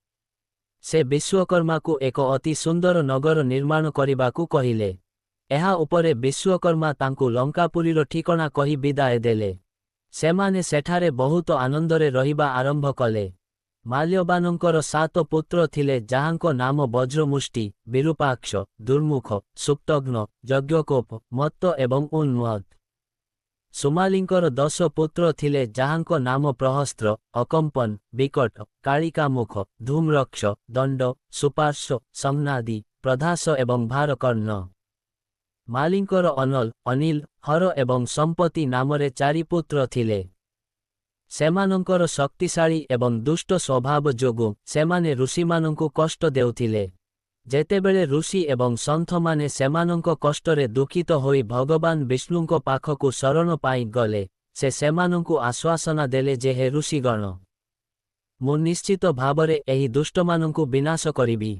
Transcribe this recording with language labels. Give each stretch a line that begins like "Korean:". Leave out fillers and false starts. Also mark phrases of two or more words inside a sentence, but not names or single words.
Odia: ସେ ବିଶ୍ୱକର୍ମାଙ୍କୁ ଏକ ଅତି ସୁନ୍ଦର ନଗର ନିର୍ମାଣ କରିବାକୁ କହିଲେ। ଏହା ଉପରେ ବିଶ୍ୱକର୍ମା ତାଙ୍କୁ ଲଙ୍କାପୁରୀର ଠିକଣା କହି ବିଦାୟ ଦେଲେ। ସେମାନେ ସେଠାରେ ବହୁତ ଆନନ୍ଦରେ ରହିବା ଆରମ୍ଭ କଲେ। ମାଲ୍ୟବାନଙ୍କର 7 ପୁତ୍ର ଥିଲେ ଯାହାଙ୍କ ନାମ ବଜ୍ରମୁଷ୍ଟି, ବିରୂପାକ୍ଷ, ଦୁର୍ମୁଖ, ସୁପ୍ତଘ୍ନ, ଯଜ୍ଞକୋପ, ମତ୍ତ ଏବଂ ଉନ୍ମତ୍ତ। ସୁମାଳୀଙ୍କର 10 ପୁତ୍ର ଥିଲେ ଯାହାଙ୍କ ନାମ ପ୍ରହସ୍ତ୍ର, ଅକମ୍ପନ, ବିକଟ, କାଳିକାମୁଖ, ଧୂମ୍ରକ୍ଷ, ଦଣ୍ଡ, ସୁପାର୍ଶ୍ୱ, ସଂନାଦି, ପ୍ରଧାସ ଏବଂ ଭାରକର୍ଣ୍ଣ। ମାଳୀଙ୍କର ଅନଳ, ଅନିଳ, ହର ଏବଂ ସମ୍ପତ୍ତି ନାମରେ 4 ପୁତ୍ର ଥିଲେ। ସେମାନଙ୍କର ଶକ୍ତିଶାଳୀ ଏବଂ ଦୁଷ୍ଟ ସ୍ୱଭାବ ଯୋଗୁଁ ସେମାନେ ଋଷିମାନଙ୍କୁ କଷ୍ଟ ଦେଉଥିଲେ। ଯେତେବେଳେ ଋଷି ଏବଂ ସନ୍ଥମାନେ ସେମାନଙ୍କ କଷ୍ଟରେ ଦୁଃଖିତ ହୋଇ ଭଗବାନ ବିଷ୍ଣୁଙ୍କ ପାଖକୁ ଶରଣ ପାଇଁ ଗଲେ, ସେ ସେମାନଙ୍କୁ ଆଶ୍ୱାସନା ଦେଲେ ଯେ ହେ ଋଷିଗଣ, ମୁଁ ନିଶ୍ଚିତ ଭାବରେ ଏହି ଦୁଷ୍ଟମାନଙ୍କୁ ବିନାଶ କରିବି।